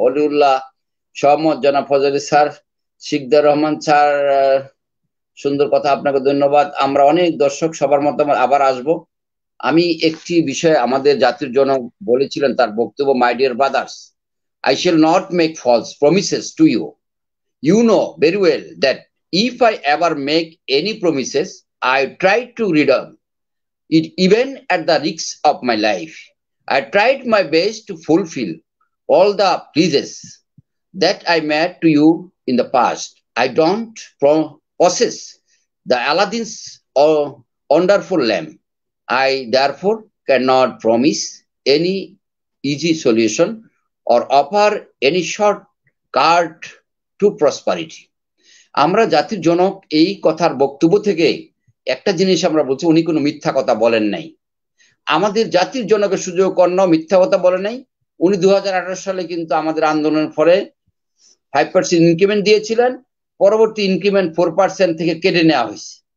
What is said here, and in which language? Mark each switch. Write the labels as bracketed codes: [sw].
[bn] অলিউল্লাহ সহমত, জনাব ফজলের sir. Sikdar Rahman sir, সুন্দর কথা, আপনাকে ধন্যবাদ। আমরা অনেক দর্শক, সবার মতামত আবার আসবো। আমি একটি বিষয় আমাদের জাতির জনক বলেছিলেন তার বক্তব্য, [en] My dear brothers, I shall not make false promises to you. You know very well that if I ever make any promises, I try to redeem it even at the risk of my life. I tried my best to fulfill all the pledges that I made to you in the past. I don't possess the Aladdin's wonderful lamp. I therefore cannot promise any easy solution or offer any shortcut to prosperity. [bn] আমরা জাতির জনক এই কথার বক্তব্য থেকে একটা জিনিস আমরা বলছি, উনি কোনো মিথ্যা কথা বলেন নাই। আমাদের জাতির জনকের সুযোগ কর্ণ মিথ্যা কথা বলে নাই। উনি 2018 সালে কিন্তু আমাদের আন্দোলনের ফলে 5% ইনক্রিমেন্ট দিয়েছিলেন, পরবর্তী ইনক্রিমেন্ট 4% থেকে কেটে নেওয়া হয়েছে।